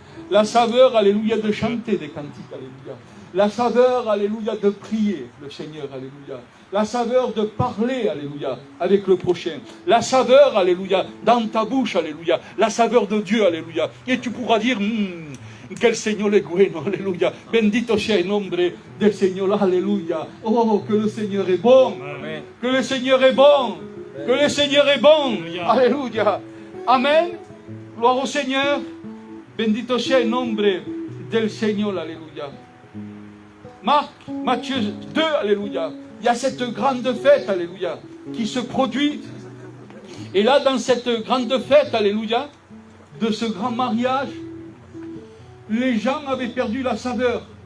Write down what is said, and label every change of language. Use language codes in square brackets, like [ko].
[fr] La saveur, alléluia, de chanter des cantiques, alléluia. La saveur, alléluia, de prier le Seigneur, alléluia. La saveur de parler, alléluia, avec le prochain. La saveur, alléluia, dans ta bouche, alléluia. La saveur de Dieu, alléluia. Et tu pourras dire, [es] que el Señor es bueno, [fr] alléluia. [es] Bendito sea el nombre del Señor, alléluia. [fr] Oh, que le Seigneur est bon. Amen. Que le Seigneur est bon. Amen. Que le Seigneur est bon. Alléluia. Amen. Gloire au Seigneur. [es] Bendito sea el nombre del Señor, alléluia. [fr] Marc, Matthieu 2, alléluia. Il y a cette grande fête, alléluia, qui se produit. Et là, dans cette grande fête, alléluia, de ce grand mariage, les gens avaient perdu la saveur.